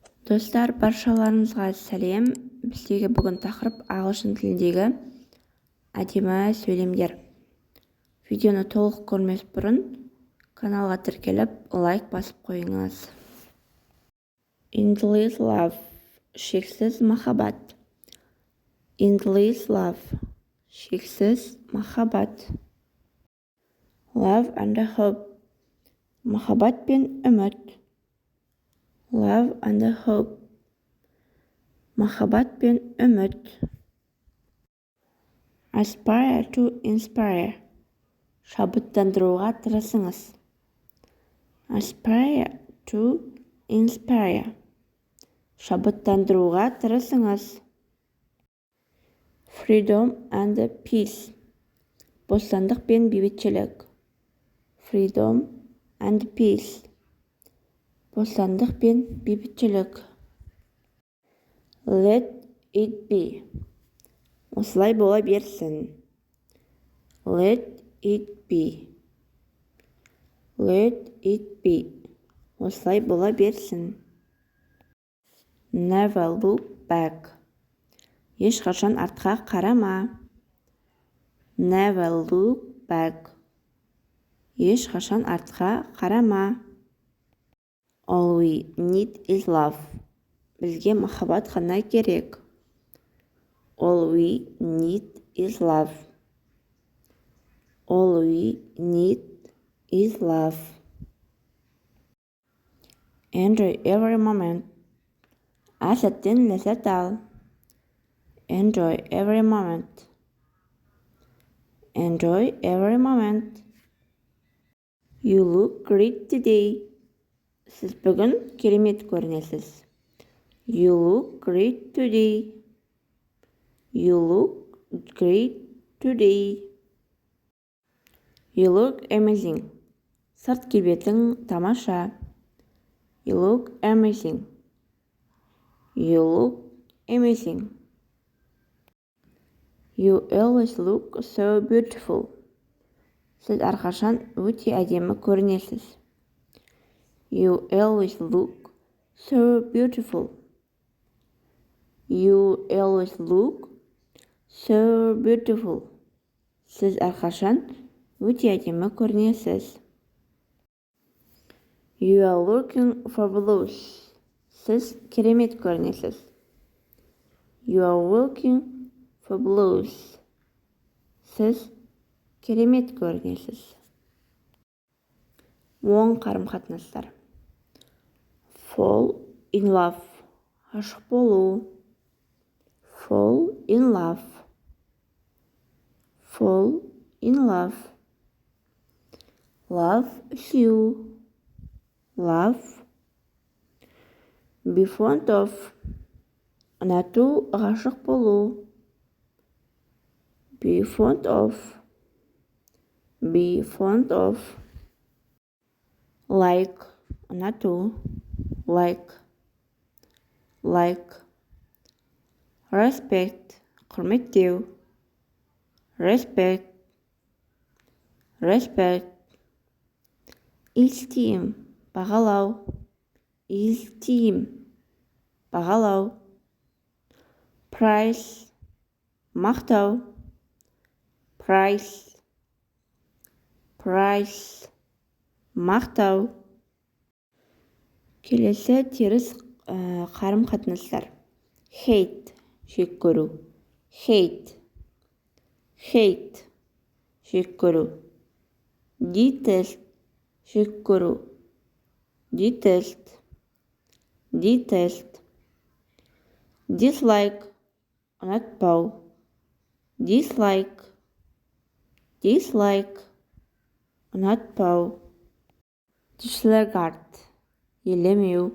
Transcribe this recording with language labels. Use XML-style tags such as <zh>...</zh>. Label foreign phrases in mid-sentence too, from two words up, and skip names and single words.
<kk>Достар, баршаларыңызға сәлем. Біздегі бүгін тақырып ағылшын тіліндегі әдемі сөйлемдер. Видеоны толық көрмес бұрын каналға тіркеліп, лайк басып қойыңыз.</kk> <en>Endless love,</en> <kk>шексіз махаббат.</kk> <en>Endless love,</en> <kk>шексіз махаббат.</kk> <en>Love and hope,</en> <kk>махаббат пен үміт.</kk> <en>Love and hope,</en> <kk>махаббат пен үміт.</kk> <en>Aspire to inspire,</en> <kk>шабыттандыруға тырысыңыз.</kk> <en>Aspire to inspire,</en> <kk>шабыттандыруға тырысыңыз.</kk> <en>Freedom and peace,</en> <kk>бостандық пен бейбітшілік.</kk> <en>Freedom and peace,</en> <kk>бостандық пен бейбітшілік.</kk> <en>Let it be,</en> <kk>осылай бола берсін.</kk> <en>Let it be, let it be,</en> <kk>осылай бола берсін.</kk> <en>Never look back,</en> <kk>ешқашан артқа қарама.</kk> <en>Never look back,</en> <kk>ешқашан артқа қарама.</kk> <en>All we need is love,</en> <kk>бізге махаббат қана керек.</kk> <en>All we need is love, all we need is love. Enjoy every moment,</en> <kk>әр сәттен ләззат ал.</kk> <en>Enjoy every moment, enjoy every moment. You look great today,</en> <kk>сіз бүгін керемет көрінесіз.</kk> <en>You look great today, you look great today. You look amazing,</en> <kk>сырт келбетің тамаша.</kk> <en>You look amazing, you look amazing. You always look so beautiful,</en> <kk>сіз әрқашан өте әдемі көрінесіз.</kk> <en>You always look so beautiful, you always look so beautiful,</en> <kk>сіз әрқашан өте әдемі көрінесіз.</kk> <en>You are looking fabulous,</en> <kk>сіз керемет көрінесіз.</kk> <en>You are looking fabulous,</en> <kk>сіз керемет көрінесіз. Оң қарым-қатынастар.</kk> <en>Fall in love,</en> <kk>ғашық болу.</kk> <en>Fall in love, fall in love. Love you, love. Be fond of,</en> <kk>ұнату, ғашық болу.</kk> <en>Be fond of, be fond of.</en> <kk>Like, ұнату.</kk> <en>Like, like.</en> <kk>Respect, құрметтеу.</kk> <en>Respect, respect. Esteem,</en> <kk>бағалау. Esteem, бағалау. Price, мақтау.</kk> <en>Price, price, мақтау.</en> <kk>Келесі теріс қарым-қатынастар. Hate, жек көру.</kk> <en>Hate, hate,</en> <kk>жек көру. Detest, жек көру.</kk> <en>Detest, detest.</en> <kk>Dislike, ұнатпау.</kk> <en>Dislike, dislike, ұнатпау.</en> <kk>Disregard, елемеу.</kk>